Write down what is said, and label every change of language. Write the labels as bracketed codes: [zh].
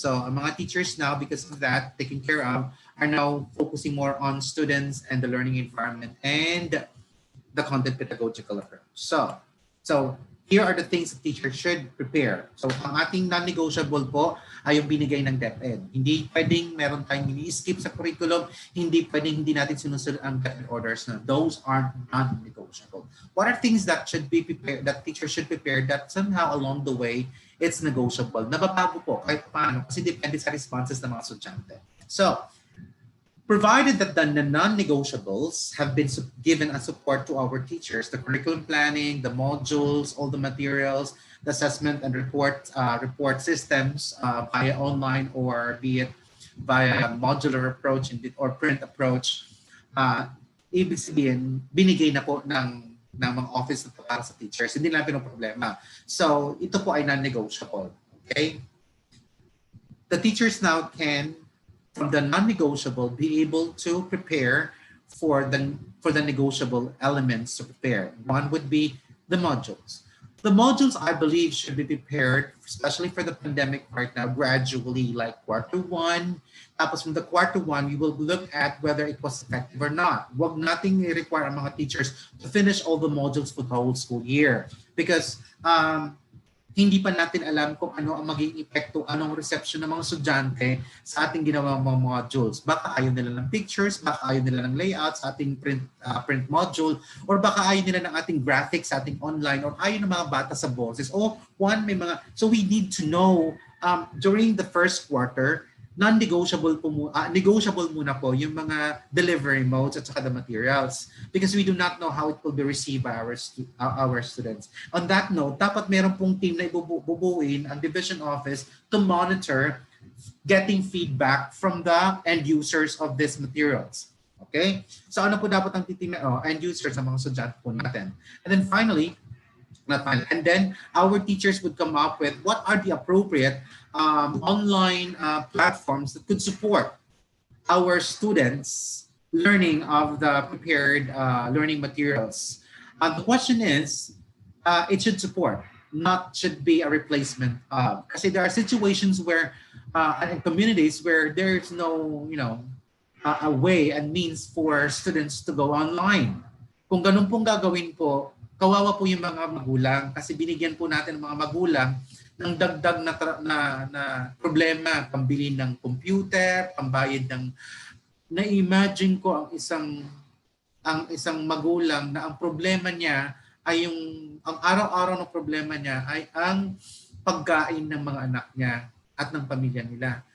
[en] So [tl] ang mga [en] teachers now, because of that, taken care of, are now focusing more on students and the learning environment and the content pedagogical approach. So here are the things that teachers should prepare. [tl] So ang ating non-negotiable po ay yung binigay ng DepEd. Hindi pwedeng meron tayong ini-skip sa curriculum, hindi pwedeng hindi natin sinusunod ang DepEd orders na. [en] Those are non-negotiable. What are things that should be prepared, that teachers should prepare that somehow along the way it's negotiable? [tl] Nababago po kahit paano kasi depende sa responses ng mga estudyante. [en] So, provided that the non-negotiables have been given as support to our teachers, the curriculum planning, the modules, all the materials, the assessment and report systems via online or be it via modular approach or print approach, [tl] ibig sabihin, binigay na po ng mga office na para sa teachers. Hindi lang pinoproblema. So, ito po ay non-negotiable. Okay? [en] The teachers now can, from the non-negotiable, be able to prepare for the negotiable elements to prepare. One would be the modules. The modules, I believe, should be prepared, especially for the pandemic right now, gradually, like quarter 1. Tapos from the quarter 1, we will look at whether it was effective or not. [tl] Wag nating i-require ang mga [en] teachers to finish all the modules for the whole school year. [tl] Because hindi pa natin alam kung ano ang magiging epekto, anong reception ng mga estudyante sa ating ginawang mga modules. Baka ayaw nila ng pictures, baka ayaw nila ng layout sa ating print module, or baka ayaw nila ng ating graphics sa ating online, or ayaw ng mga bata sa boses. [en] So we need to know during the first quarter, non-negotiable [tl] po negotiable muna po yung mga [en] delivery modes at saka the materials because we do not know how it will be received by our students. [tl] On that note, dapat meron pong team na ibubuuin ang division office [en] to monitor getting feedback from the end users of these materials. Okay? [tl] So ano po dapat ang titingnan end users sa mga estudyante po natin. [en] And then finally, and then our teachers would come up with what are the appropriate online platforms that could support our students learning of the prepared learning materials. The question is, it should support, not should be a replacement of. Kasi there are situations where in communities where there's no, a way and means for students to go online. [tl] Kung ganun pong gagawin po, kawawa po yung mga magulang kasi binigyan po natin ng mga magulang ng dagdag na problema, pambili ng computer, pambayad ng na-imagine ko ang isang magulang na ang problema niya ay ang araw-araw ng problema niya ay ang pagkain ng mga anak niya at ng pamilya nila.